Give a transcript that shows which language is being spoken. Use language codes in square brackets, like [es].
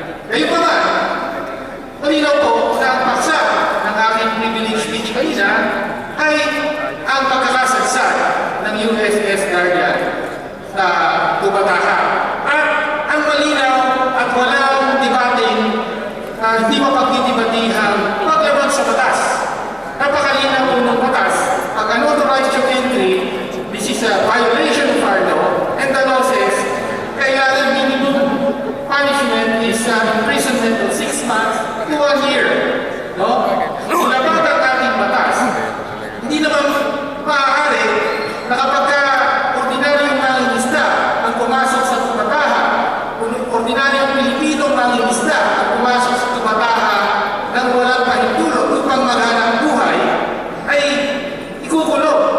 [tl] Ngayon pa man, malinaw po na ang paksa ng aking privilege speech kanina ay ang pagkakasadsad ng USS Guardian sa Tubbataha. At ang malinaw at walang debating hindi mapagdidebatihang paglaban sa batas. Napakalinaw po ng batas. Pag unauthorized yung entry, [en] this is a violation of our law, and the law says, [tl] kailangan [en] minimum punishment is imprisonment of 6 months to 1 year. [tl] No? Sinabag ang ating batas. Hindi naman maaari na kapag ordinaryong mangingisda ang pumasok sa Tubbataha, ordinaryong Pilipinong mangingisda ang pumasok sa Tubbataha nang walang pahintulot upang maghanap buhay, ay ikukulong.